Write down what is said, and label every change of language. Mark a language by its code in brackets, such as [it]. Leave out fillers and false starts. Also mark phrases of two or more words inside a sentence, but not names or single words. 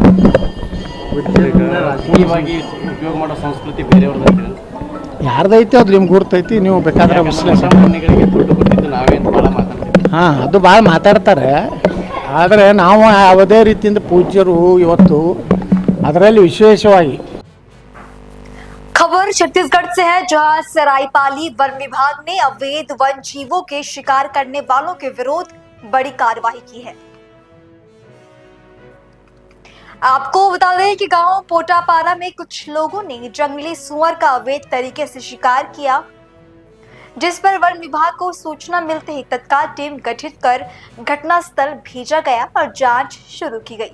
[kn] ರಾಜಕೀಯವಾಗಿ ಉಪಯೋಗ ಮಾಡೋ ಸಂಸ್ಕೃತಿ ಬೇರೆಯವ್ರದ್ದು ಯಾರ್ದೈತಿ ಅದು ನಿಮ್ಗೆ ಗುರ್ತೈತಿ, ನೀವು ಬೇಕಾದ್ರೆ ಮನೆಗಳಿಗೆ ದುಡ್ಡು ಕೊಟ್ಟಿದ್ದು ನಾವೇನು ಭಾಳ ಮಾತಾಡ್ತೀವಿ. ಅದು ಭಾಳ ಮಾತಾಡ್ತಾರೆ. ಆದರೆ ನಾವು ಯಾವುದೇ ರೀತಿಯಿಂದ ಪೂಜ್ಯರು ಇವತ್ತು ಅದರಲ್ಲಿ ವಿಶೇಷವಾಗಿ [hi] खबर छत्तीसगढ़ से है, जहां सरायपाली वन विभाग ने अवैध वन जीवों के शिकार करने वालों के विरोध बड़ी कार्रवाई की है। आपको बता दें कि गांव पोटापारा में कुछ लोगों ने जंगली सुअर का अवैध तरीके से शिकार किया, जिस पर वन विभाग को सूचना मिलते ही तत्काल टीम गठित कर घटनास्थल भेजा गया और जांच शुरू की गई।